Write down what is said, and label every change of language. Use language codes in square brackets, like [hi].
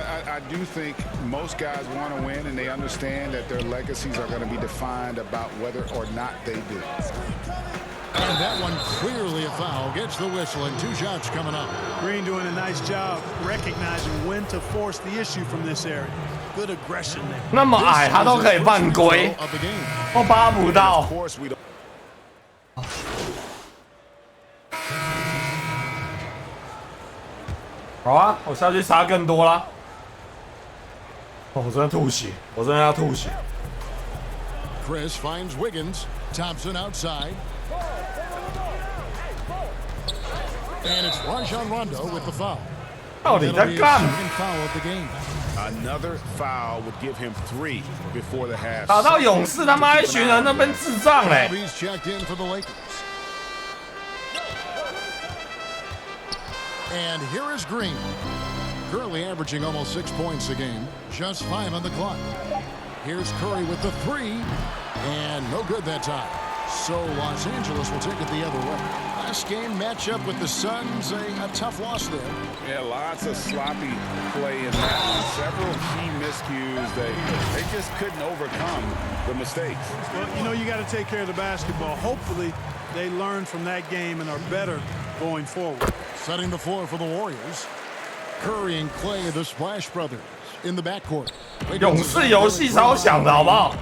[en] I do think most guys want to win, and they understand that their legacies are going to be defined about whether or not they do. And that one clearly a foul. Gets the whistle, and 2 shots coming up. Green doing a nice job recognizing when to force the issue from this area. Good aggression there. [zh] 那么矮他都可以犯规，我扒不到。好啊，我下去杀更多啦！哦，我真的吐血，我真的要吐血。 [en] Chris finds Wiggins. Thompson outside. And it's Rajon Rondo with the foul. [zh] 到底在干？ [en] Foul of the game. Another foul would give him 3 before the half. [zh] 打到勇士他妈一群人那边智障嘞。 [en] He's checked in for the Lakers. And here is Green. Currently averaging almost 6 points a game. Just 5 on the clock. Here's Curry with the 3. And no good that time. So Los Angeles will take it the other way. Last game matchup with the Suns, a tough loss there. Yeah, lots of sloppy play in that one. Several key miscues. They just couldn't overcome the mistakes. Well, you know, you got to take care of the basketball. Hopefully, they learn from that game and are better going forward. Setting the floor for the Warriors. Curry and Clay, the Splash Brothers, in the backcourt. [zh] 勇士游戏超强的好不好？